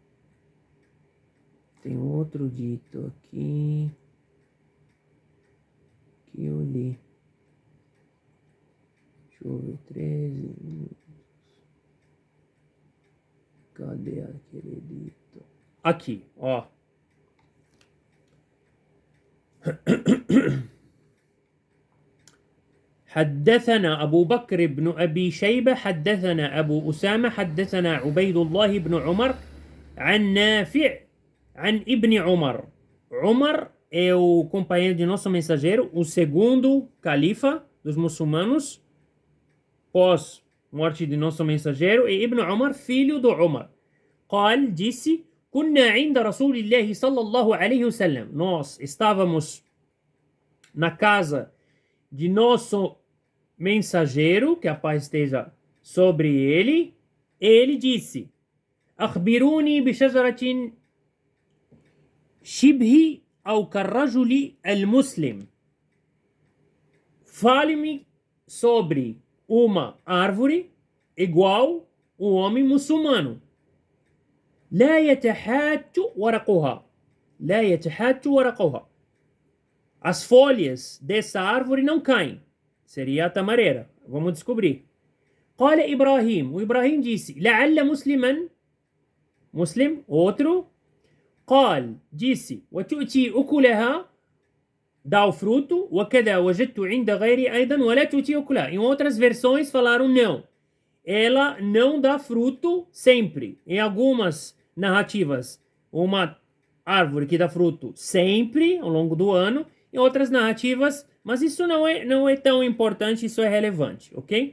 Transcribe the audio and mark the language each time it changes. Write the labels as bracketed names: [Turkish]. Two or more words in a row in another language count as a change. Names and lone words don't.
[Portuguese] Tem outro dito aqui que eu li. Deixa eu ver, 13 minutos. Cadê aquele dito? Aqui, ó. [Arabic] حدثنا أبو بكر بن أبي شيبة حدثنا أبو أسامة حدثنا عبيد الله بن عمر عن نافع عن ابن عمر. [Portuguese] Umar é o companheiro de nosso mensageiro, o segundo califa dos muçulmanos, pós morte de nosso mensageiro, e Ibn Umar, filho do Umar. [Arabic] قال, disse, كنا عند رسول الله صلى الله عليه وسلم. [Portuguese] Nós estávamos na casa de nosso mensageiro, que a paz esteja sobre ele, e ele disse, [Arabic] أخبروني بشجرة شبه أو كالرجل المسلم. [Portuguese] Fale-me sobre uma árvore igual o homem muçulmano. [Arabic] لا يتحات ورقها. لا يتحات ورقها. [Portuguese] As folhas dessa árvore não caem. Seria a tamareira. Vamos descobrir. [Arabic] قال إبراهيم. [Portuguese] O Ibrahim disse, [Arabic] لعل مسلما. Muslim, outro. قال, disse, وتؤتي أكلها, [Portuguese] dá o fruto, [Arabic] وكذا وجدت عند غيري أيضا ولا تؤتي أكلها. [Portuguese] Em outras versões falaram não. Ela não dá fruto sempre. Em algumas narrativas, uma árvore que dá fruto sempre, ao longo do ano. Em outras narrativas, mas isso não é tão importante, isso é relevante, ok?